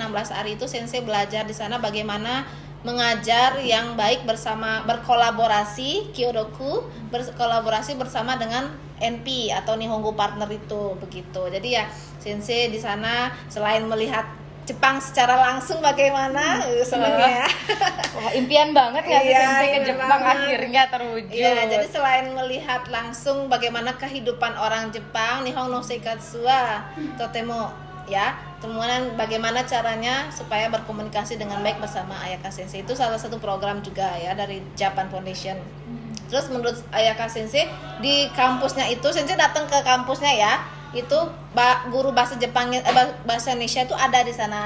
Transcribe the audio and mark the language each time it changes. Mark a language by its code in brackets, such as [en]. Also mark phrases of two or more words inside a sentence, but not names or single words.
[id] 16 hari itu Sensei belajar di sana bagaimana mengajar yang baik berkolaborasi Kyodoku, berkolaborasi bersama dengan NP atau Nihongo Partner itu begitu. Jadi ya Sensei di sana selain melihat Jepang secara langsung bagaimana senangnya ya. Wah, impian banget ya Iya, Sensei ke impian Jepang banget. akhirnya terwujud. Iya, jadi selain melihat langsung bagaimana kehidupan orang Jepang, [ja] 日本の生活はとても [id] ya, kemudian bagaimana caranya supaya berkomunikasi dengan baik bersama Ayaka Sensei, itu salah satu program juga ya dari Japan Foundation. Terus menurut Ayaka Sensei di kampusnya itu, Sensei datang ke kampusnya ya, itu guru bahasa Jepangnya bahasa Indonesia itu ada di sana.